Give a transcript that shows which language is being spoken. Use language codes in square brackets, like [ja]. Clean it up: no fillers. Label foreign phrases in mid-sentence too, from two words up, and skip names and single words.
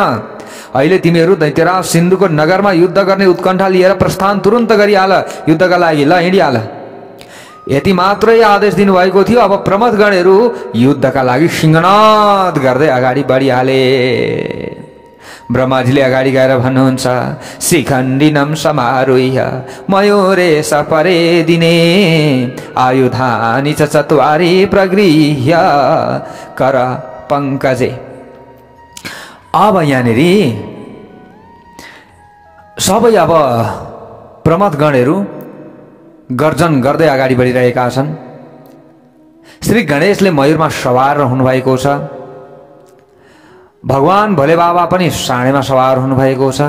[ne] अहिले तिमीहरू दैत्यराज सिन्धुको नगरमा युद्ध गर्ने उत्कण्ठा लिएर प्रस्थान तुरुन्त गरिहाल, युद्धका लागि ल हिँडिहाल। यति मात्रै आदेश दिनुभएको थियो। अब प्रमथ गणहरू युद्धका लागि सिंहनाद गर्दै अगाडि बढिहाले। ब्रह्माजीले अगाडि गएर भन्नुहुन्छ, [sa] शिखण्डिनम समारोह्य मयूरे सपरे दिने आयुधानि च चत्वारि प्रगृह्य कर पंकजे। [ne] अब यहाँनिर सबै अब प्रमथ गणहरू गर्जन गर्दै अगाडि बढिरहेका छन्। श्री गणेशले मयूरमा सवार हुनुभएको छ। भगवान भोले बाबा पनि साँडेमा सवार हुनुभएको छ।